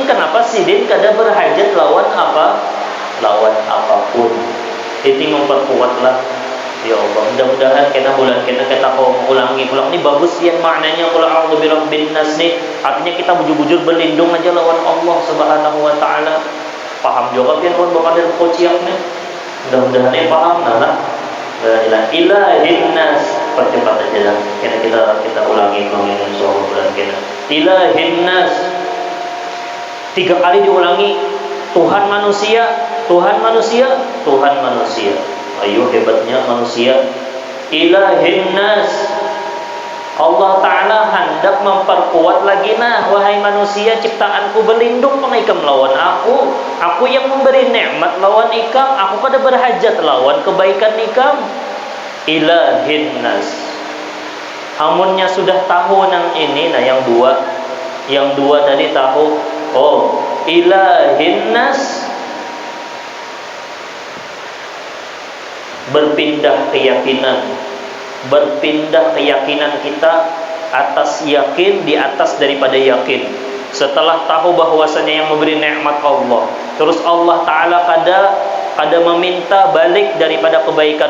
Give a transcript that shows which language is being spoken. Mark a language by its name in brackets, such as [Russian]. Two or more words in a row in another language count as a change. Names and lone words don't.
[Banjar] Kenapa sidin kada berhajat lawan apa? Lawan apapun. Itu memperkuatlah. Ya Allah, mudah-mudahan kita mau ulang ini bagus ya maknanya. [Arabic] قل أعوذ برب الناس nih. [Banjar] Artinya kita bujur-bujur berlindung aja lawan Allah [Arabic] سبحانه وتعالى. [Banjar] Paham juga kan bukan dari kociaknya. Mudah-mudahan ini paham lah. [Arabic] إله الناس, [Banjar] percepat aja lah. [Indonesian] Kita ulangi insyaallah kita. [Arabic] إله الناس. [Indonesian] 3 kali diulangi. Tuhan manusia. Ayo hebatnya manusia. [Arabic] إله الناس. [Banjar] Allah Ta'ala hendak memperkuat lagi, nah wahai manusia ciptaanku, berlindung pengikam lawan aku yang memberi nikmat lawan ikam, aku kada berhajat lawan kebaikan ikam. [Arabic] إله الناس. [Banjar] Amunnya sudah tahu nang ini, nah yang dua tadi tahu. [Arabic] أوه، إله الناس, [Indonesian] berpindah keyakinan kita atas yakin di atas daripada yakin. [Banjar] Setelah tahu bahwasanya yang memberi nikmat Allah, terus Allah Ta'ala kada meminta balik daripada kebaikan.